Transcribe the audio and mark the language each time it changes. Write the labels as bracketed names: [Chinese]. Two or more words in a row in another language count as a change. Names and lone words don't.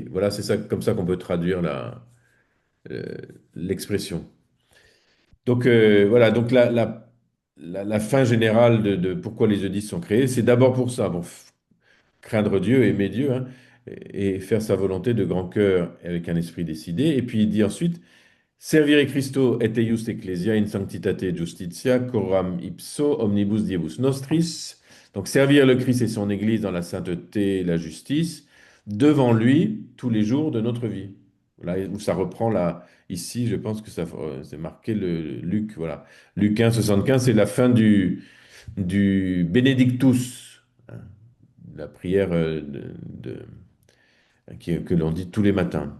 [French] Voilà, c'est ça, comme ça qu'on peut traduire euh, l'expression. Donc, voilà, donc la fin générale de pourquoi les eudistes sont créés, c'est d'abord pour ça. Bon, craindre Dieu, aimer Dieu, hein, et faire sa volonté de grand cœur et avec un esprit décidé. Et puis il dit ensuite, [Latin] Servire Christo et eius ecclesia in sanctitate justitia, coram ipso omnibus diebus nostris. [French] Donc servir le Christ et son Église dans la sainteté et la justice, devant lui, tous les jours de notre vie. Là où ça reprend là, ici, je pense que c'est marqué le Luc, voilà. Luc 1, 75, c'est la fin du Benedictus, hein, la prière que l'on dit tous les matins.